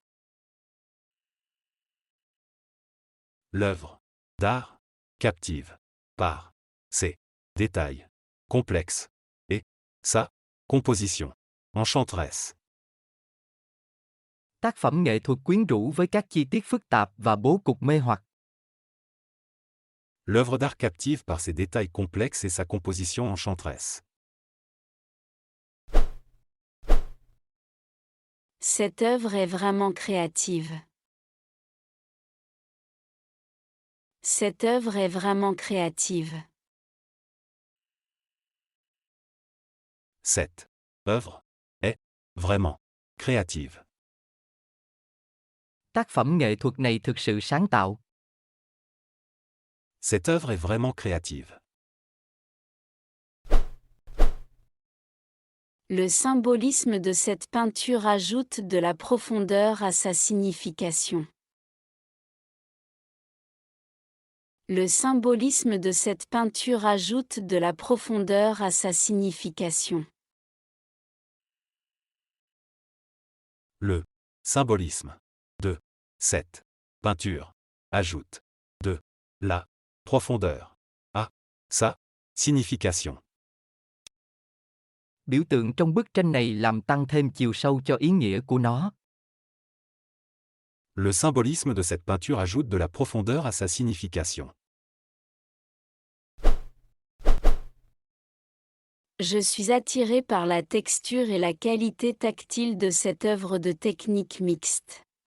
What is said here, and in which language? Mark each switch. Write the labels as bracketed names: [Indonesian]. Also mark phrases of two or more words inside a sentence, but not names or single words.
[French] L'œuvre d'art captive par ses détails complexes et sa composition enchanteresse. [Vietnamese] Tác phẩm nghệ thuật quyến rũ với các chi tiết phức tạp và bố cục mê hoặc. [French] L'œuvre d'art captive par ses détails complexes et sa composition enchanteresse. Cette œuvre est vraiment créative. Cette œuvre est vraiment créative. Cette œuvre est vraiment créative. [Vietnamese] Tác phẩm nghệ thuật này thực sự sáng tạo. [French] Cette œuvre est vraiment créative. Le symbolisme de cette peinture ajoute de la profondeur à sa signification. Le symbolisme de cette peinture ajoute de la profondeur à sa signification. Le symbolisme de cette peinture ajoute de la profondeur à sa signification. [Vietnamese] Biểu tượng trong bức tranh này làm tăng thêm chiều sâu cho ý nghĩa của nó. [French] Le symbolisme de cette peinture ajoute de la profondeur à sa signification. Je suis attiré par la texture et la qualité tactile de cette œuvre de technique mixte.